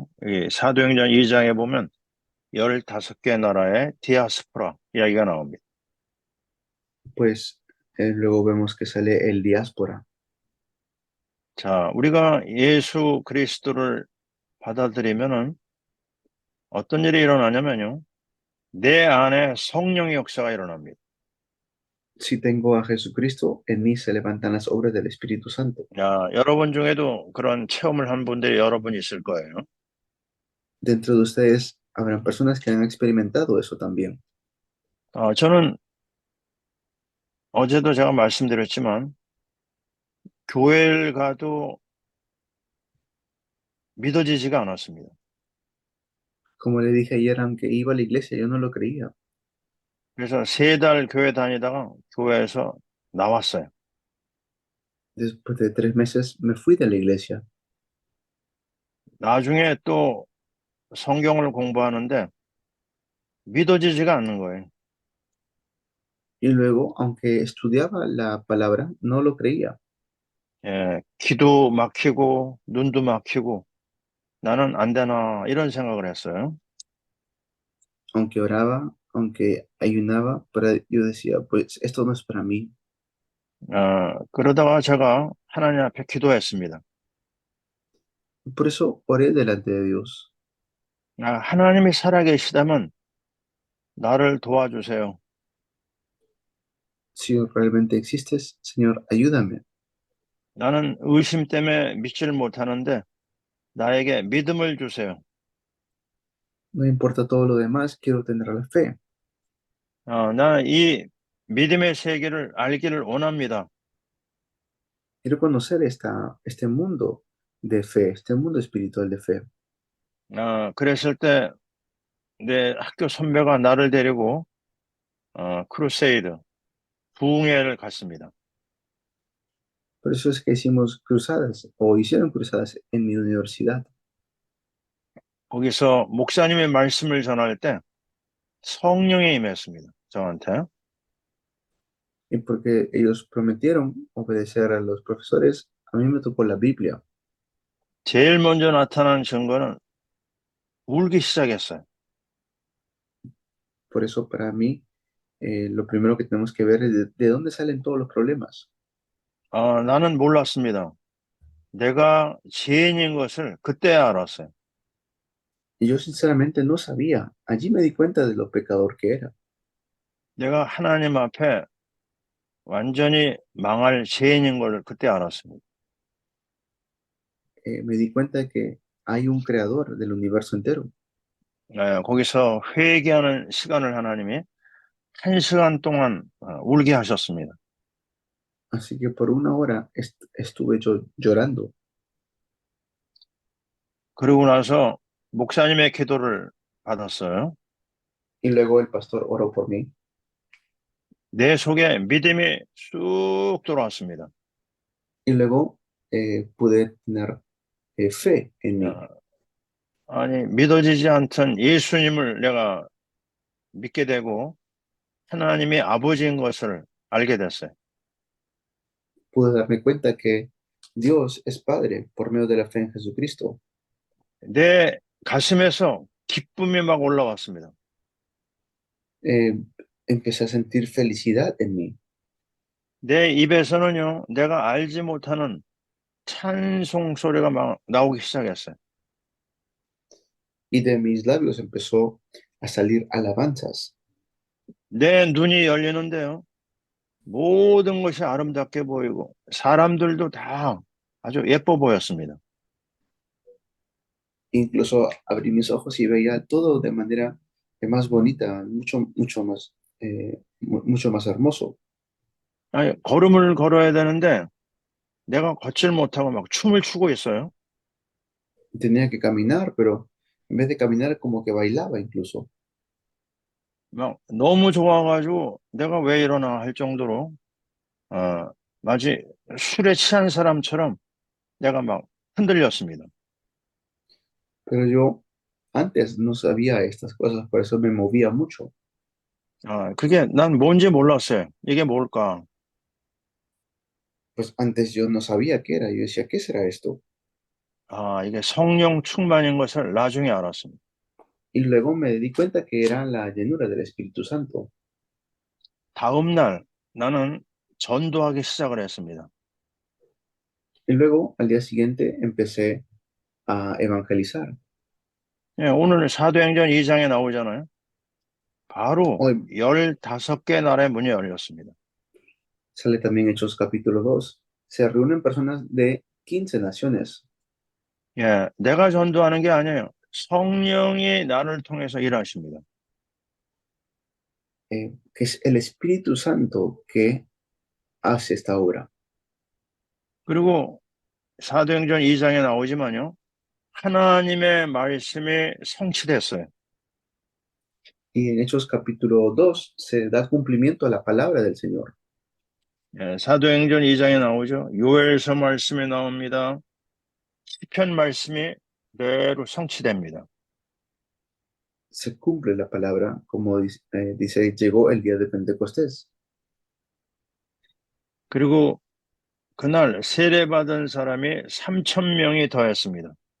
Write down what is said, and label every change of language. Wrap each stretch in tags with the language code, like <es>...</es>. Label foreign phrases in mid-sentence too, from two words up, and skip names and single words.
<ko>이 사도행전 2장에 보면 15개 나라의 디아스포라 이야기가 나옵니다.</ko> <es>Pues luego vemos que sale el diáspora.</es> <ko>자, 우리가 예수 그리스도를 받아들이면은 어떤 일이 일어나냐면요. 내 안에 성령의 역사가 일어납니다.</ko> <es>Si tengo a Jesucristo, en mí se levantan las obras del Espíritu Santo.</es> <ko>야, 여러분 중에도 그런 체험을 한 분들이 여러분 있을 거예요.</ko> <es>Dentro de ustedes habrán personas que han experimentado eso también.</es> <ko>저는 어제도 제가 말씀드렸지만 교회를 가도 믿어지지가 않았습니다.</ko> <es>Como le dije ayer, aunque iba a la iglesia, yo no lo creía.</es> <ko>그래서 3달 교회 다니다가 교회에서 나왔어요.</ko> <es>Después de 3 meses me fui de la iglesia.</es> <ko>나중에 또 성경을 공부하는데 믿어지지가 않는 거예요.</ko> <es>Y luego, aunque estudiaba la palabra, no lo creía.</es> <ko>예, 귀도 막히고 눈도 막히고 나는 안 되나 이런 생각을 했어요.</ko> <es>Aunque oraba, aunque ayunaba, pero yo decía, pues esto no es para mí.</es> <ko>그러다가 제가 하나님 앞에 기도했습니다.</ko> <es>Por eso oré delante de Dios.</es> <ko>하나님이 살아계시다면 나를 도와주세요.</ko> <es>Si realmente existes, Señor, ayúdame.</es> <ko>나는 의심 때문에 믿지를 못하는데 나에게 믿음을 주세요.</ko> <es>No importa todo lo demás, quiero tener la fe.</es> <ko>나는 이 믿음의 세계를 알기를 원합니다.</ko> <es>Quiero conocer este mundo de fe, este mundo espiritual de fe.</es> <ko>그랬을 때 내 학교 선배가 나를 데리고 크루세이드, 부흥회를 갔습니다.</ko> <es>Por eso es que hicimos cruzadas o hicieron cruzadas en mi universidad.</es> <ko>거기서 목사님의 말씀을 전할 때 성령이 임했습니다. 저한테.</ko> <es>Y porque ellos prometieron obedecer a los profesores, a mí me tocó la Biblia.</es> <ko>제일 먼저 나타난 증거는 울기 시작했어요.</ko> <es>Por eso para mí, lo primero que tenemos que ver es de dónde salen todos los problemas.</es> <ko>나는 몰랐습니다. 내가 죄인인 것을 그때 알았어요.</ko> <es>Y yo sinceramente no sabía. Allí me di cuenta de lo pecador que era.</es> <ko>내가 하나님 앞에 완전히 망할 죄인인 걸 그때 알았습니다.</ko> <es>Me di cuenta de que hay un creador del universo entero.</es> <ko>거기서 회개하는 시간을 하나님이 1시간 동안 울게 하셨습니다.</ko> <es>Así que por una hora estuve yo llorando.</es> <ko>그러고 나서 목사님의 기도를 받았어요.</ko> <es>Y luego el pastor oró por mí.</es> <ko>내 속에 믿음이 쑥 들어왔습니다.</ko> <es>Y luego pude tener fe en mí.</es> <ko>아니, 믿어지지 않던 예수님을 내가 믿게 되고 하나님이 아버지인 것을 알게 됐어요.</ko> <es>Pude darme cuenta que Dios es Padre por medio de la fe en Jesucristo.</es> <ko>내 가슴에서 기쁨이 막 올라왔습니다.</ko> <es>Eh, Empecé a sentir felicidad en mí</es> <ko>내 입에서는요, 내가 알지 못하는 찬송 소리가 막 나오기 시작했어요.</ko> <es>y de mis labios empezó a salir alabanzas.</es> <ko>내 눈이 열리는데요, 모든 것이 아름답게 보이고 사람들도 다 아주 예뻐 보였습니다.</ko> <es>Incluso abrí mis ojos y veía todo de manera más bonita, mucho más, mucho más hermoso.</es> <ko>아니, 걸음을 걸어야 되는데 내가 걷질 못하고 막 춤을 추고 있어요.</ko> <es>Tenía que caminar, pero en vez de caminar como que bailaba incluso.</es> <ko>막 너무 좋아가지고 내가 왜 이러나 할 정도로 마치 술에 취한 사람처럼 내가 막 흔들렸습니다.</ko> <es>Pero yo antes no sabía estas cosas, por eso me movía mucho.</es> <ko>그게 난 뭔지 몰랐어요. 이게 뭘까?</ko> <es>Pues antes yo no sabía qué era. Yo decía, ¿qué será esto?</es> <ko>이게 성령 충만인 것을 나중에 알았습니다.</ko> <es>Y luego me di cuenta que era la llenura del Espíritu Santo.</es> <ko>다음 날 나는 전도하기 시작을 했습니다.</ko> <es>Y luego, al día siguiente, empecé a evangelizar.</es> <ko>예, 오늘 사도행전 2장에 나오잖아요. 바로</ko> <es>Hoy</es> <ko>15개 나라의 문이 열렸습니다.</ko> <es>sale también Hechos capítulo 2. Se reúnen personas de 15 naciones.</es> <ko>예, 내가 전도하는 게 아니에요. 성령이 나를 통해서 일하십니다.</ko> <es>Que es el Espíritu Santo que hace esta obra.</es> <ko>그리고 사도행전 2장에 나오지만요. 하나님의 말씀이 성취됐어요.</ko> <es>Y en Hechos capítulo 2 se da cumplimiento a la palabra del Señor.</es> <ko>예, 사도행전 2장에 나오죠. 요엘서 말씀이 나옵니다. 시편 말씀이 그대로 성취됩니다.</ko> <es>Se cumple la palabra, como dice, llegó el día de Pentecostés.</es> <ko>그리고 그날 세례받은 사람이 3천 명이 더했습니다.</ko>